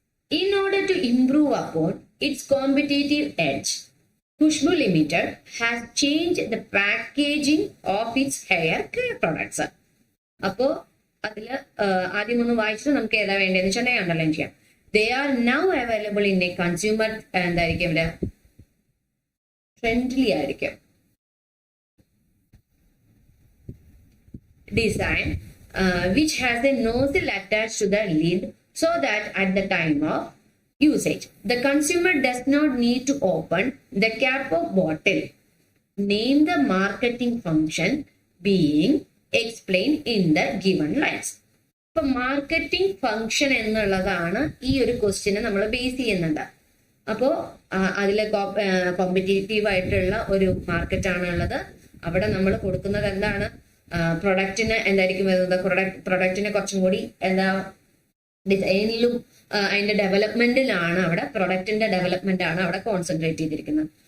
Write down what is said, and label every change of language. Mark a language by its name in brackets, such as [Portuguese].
[English] In order to improve upon its competitive edge, Khushbu Limited has changed the packaging of its hair care products. [Malayalam] അപ്പോ അതില് ആദ്യം ഒന്ന് വായിച്ചിട്ട് നമുക്ക് ഏതാ വേണ്ടതെന്ന് വെച്ചിട്ടുണ്ടെങ്കിൽ അണ്ടർലൈൻ ചെയ്യാം. [English] They are now available in a consumer [Malayalam] എന്തായിരിക്കും ഇവിടെ ഫ്രണ്ട്ലി ആയിരിക്കും [English] design, which has a nozzle attached to the lid so that at the time of usage, the consumer does not need to open the cap of bottle. Name the marketing function being explained in the given lines. [Malayalam] ഇപ്പൊ marketing function എന്നുള്ളതാണ് ഈ ഒരു question നമ്മൾ base ചെയ്യുന്നുണ്ട്. അപ്പോ അതിലെ competitive ആയിട്ടുള്ള ഒരു മാർക്കറ്റ് ആണ് ഉള്ളത്. അവിടെ നമ്മൾ കൊടുക്കുന്നത് എന്താണ്, പ്രൊഡക്റ്റിന് എന്തായിരിക്കും വരുന്നത്, പ്രൊഡക്റ്റിനെ കുറച്ചും കൂടി എന്താ ഡിസൈനിലും അതിന്റെ ഡെവലപ്മെന്റിലാണ്, അവിടെ പ്രൊഡക്റ്റിന്റെ ഡെവലപ്മെന്റ് ആണ് അവിടെ കോൺസെൻട്രേറ്റ് ചെയ്തിരിക്കുന്നത്.